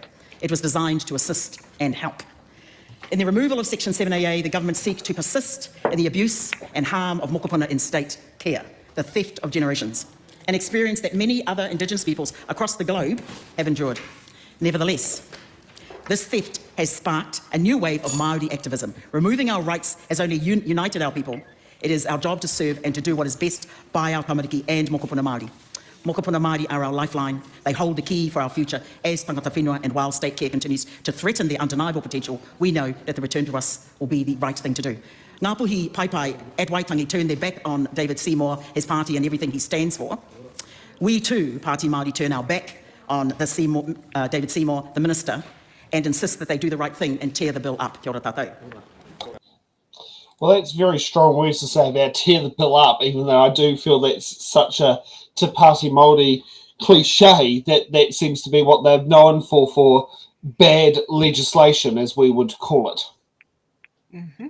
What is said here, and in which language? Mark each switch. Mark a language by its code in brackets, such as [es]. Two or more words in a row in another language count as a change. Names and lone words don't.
[en] It was designed to assist and help. In the removal of Section 7AA, the government seeks to persist in the abuse and harm of mokopuna in state care, the theft of generations, an experience that many other Indigenous peoples across the globe have endured. Nevertheless, this theft has sparked a new wave of Māori activism. Removing our rights has only united our people. It is our job to serve and to do what is best by our tamariki and [mi] mokopuna Māori. Mokopuna Māori [en] are our lifeline. They hold the key for our future as [mi] tangata whenua, [en] and while state care continues to threaten their undeniable potential, we know that the return to us will be the right thing to do. Ngāpuhi Paipai at Waitangi turned their back on David Seymour, his party and everything he stands for. We too, Party Māori, turn our back on David Seymour, the Minister, and insist that they do the right thing and tear the bill up. [mi] Kia ora tātou. [en] Well, that's very strong words to say about tear the bill up, even though I do feel that's such a Te Pāti Māori cliche that seems to be what they're known for bad legislation, as we would call it. Mm-hmm.